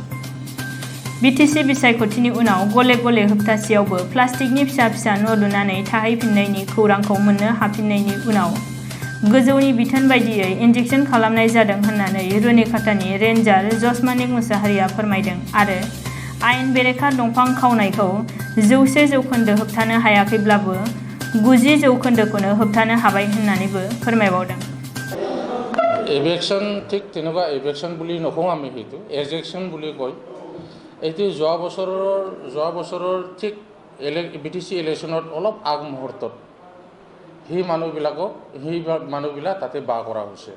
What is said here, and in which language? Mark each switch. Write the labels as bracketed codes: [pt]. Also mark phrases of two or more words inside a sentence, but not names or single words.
[brx] बिटिसि बिसायख'थिनि उनाव गले गले हप्तासेयावबो प्लास्टिकनि फिसा फिसा न' लुनानै थाहैफिननायनि खौरांखौ मोननो हाफिननायनि उनाव गोजौनि बिथोन बायदियै इन्जेक्सन खालामनाय जादों होननानै रुनिकाटानि रेन्जार जसमानिक मुसाहारिया फोरमायदों आरो आयेन बेरेखा दंफां खावनायखौ 100% होबथानो हायाखैब्लाबो 90% होबथानो हाबाय होननानैबो फोरमायबावदों। [as] এভেকশ্যন ঠিক তেনেকুৱা এভেকশ্যন বুলি নকওঁ আমি, সেইটো এজেকশ্যন বুলি কয়। এইটো যোৱা বছৰৰ ঠিক বিটিচি ইলেকশ্যনত অলপ আগমুহূৰ্তত সেই মানুহবিলাক তাতে বাস কৰা হৈছে।